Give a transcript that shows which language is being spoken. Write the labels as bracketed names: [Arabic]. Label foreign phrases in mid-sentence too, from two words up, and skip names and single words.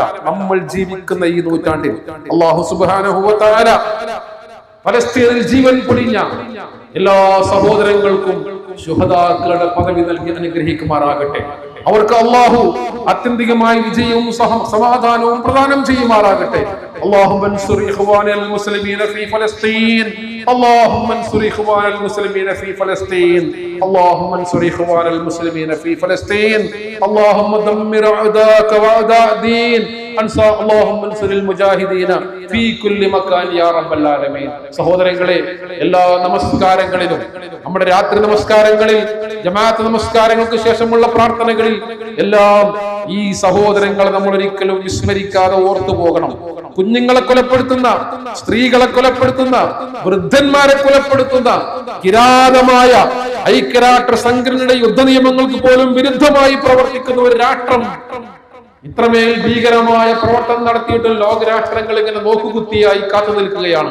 [Malayalam] നമ്മൾ ജീവിക്കുന്ന ഈ നൂറ്റാണ്ടിൽ [Arabic] الله سبحانه وتعالى [Malayalam] ഫലസ്തീനിൽ ജീവൻ പൊടിഞ്ഞ എല്ലാ സഹോദരങ്ങൾക്കും ശുഹദാക്കളുടെ പദവി നൽകി അനുഗ്രഹിക്കുമാറാകട്ടെ. അവർക്ക് അല്ലാഹു ആത്യന്തികമായ വിജയവും സമാധാനവും പ്രദാനം ചെയ്യുമാറാകട്ടെ. [Arabic] اللهم انصر إخوان المسلمين في فلسطين. اللهم انصر إخوان المسلمين في فلسطين. اللهم انصر إخوان المسلمين في فلسطين. اللهم دمر أعداءك وأعداء الدين. اللهم انصر المجاهدين في كل مكان يا رب العالمين. [Malayalam] സഹോദരങ്ങളെ, എല്ലാ നമസ്കാരങ്ങളിലും, നമ്മുടെ രാത്രി നമസ്കാരങ്ങളിൽ, ജമാഅത്ത് നമസ്കാരങ്ങൾക്ക് ശേഷമുള്ള പ്രാർത്ഥനകളിൽ എല്ലാം ഈ സഹോദരങ്ങളെ നമ്മൾ ഒരിക്കലും വിസ്മരിക്കാതെ ഓർത്തു പോകണം. കുഞ്ഞുങ്ങളെ കൊലപ്പെടുത്തുന്ന, സ്ത്രീകളെ കൊലപ്പെടുത്തുന്ന, വൃദ്ധന്മാരെ കൊലപ്പെടുത്തുന്ന കിരാതമായ ഐക്യരാഷ്ട്ര സംഘടനയുടെ യുദ്ധ നിയമങ്ങൾക്ക് പോലും വിരുദ്ധമായി പ്രവർത്തിക്കുന്ന ഒരു രാഷ്ട്രം ഇത്രമേൽ ഭീകരമായ പ്രവർത്തനം നടത്തിയിട്ട് ലോകരാഷ്ട്രങ്ങൾ ഇങ്ങനെ നോക്കുകുത്തിയായി കാത്തു നിൽക്കുകയാണ്.